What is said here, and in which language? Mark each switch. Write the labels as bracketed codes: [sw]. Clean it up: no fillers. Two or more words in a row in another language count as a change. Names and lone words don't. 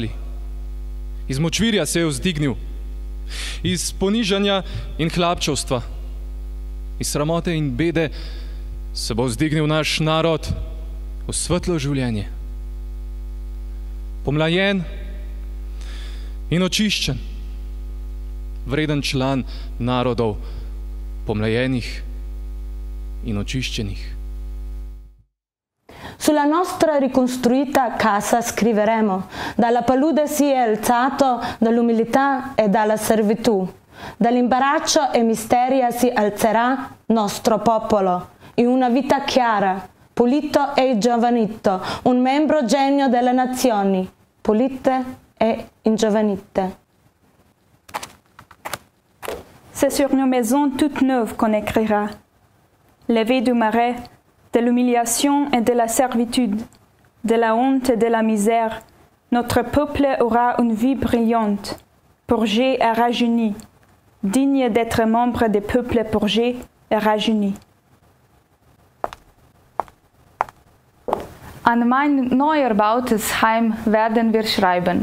[sl] Iz močvirja se je vzdignil Iz ponižanja in hlapčevstva, iz sramote in bede se bo vzdignil naš narod v svetlo življenje. Pomlajen in očiščen, vreden član narodov, pomlajenih in očiščenih. [it] Sulla nostra ricostruita casa scriveremo: dalla palude si è alzato, dall'umiltà e dalla servitù, dall'imbarazzo e misteria si alzerà nostro popolo, in una vita chiara, pulito e giovanito, un membro genio delle nazioni, pulite e ingiovanite. [fr] C'est sur nos maisons toutes neuves qu'on écrira. Levées du marais, de l'humiliation et de la servitude, de la honte et de la misère, notre peuple aura une vie brillante, purgé et rajeuni, digne d'être membre des peuples purgés et rajeunis. [de] An mein neu erbautes Heim werden wir schreiben.